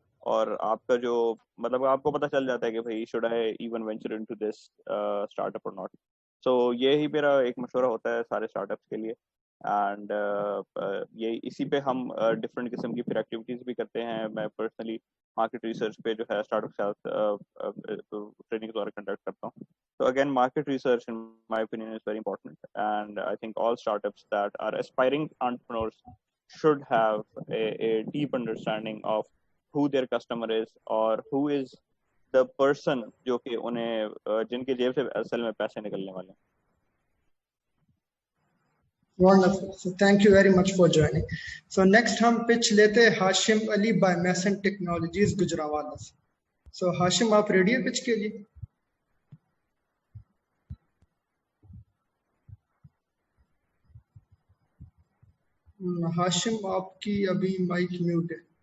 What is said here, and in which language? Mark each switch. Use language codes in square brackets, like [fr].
[ur] اور آپ کا جو مطلب آپ کو پتہ چل جاتا ہے کہ بھائی [en] Should I even venture into this startup or not. [ur] سو یہی میرا ایک مشورہ ہوتا ہے سارے اسٹارٹ اپس کے لیے. اینڈ یہ اسی پہ ہم ڈفرینٹ قسم کی پھر ایکٹیویٹیز بھی کرتے ہیں. میں پرسنلی مارکیٹ ریسرچ پہ جو ہے اسٹارٹ اپ سیلز ٹریننگ دوارا کنڈکٹ کرتا ہوں. [en] So again, market research, in my opinion, is very important. And I think all startups that are aspiring entrepreneurs should have a deep understanding of who their customer is or who is the person [ur] جو کہ انہیں جن کے جیب سے اصل میں پیسے نکلنے والے ہیں. [en] Wonderful. So thank you very much for joining. [ur] So next ہم pitch لیتے ہاشم علی by Mason Technologies گجراوالا سے. So ہاشم آپ ریڈی ہیں pitch کے لیے؟ ہاشم آپ کی ابھی مائک میوٹ ہے.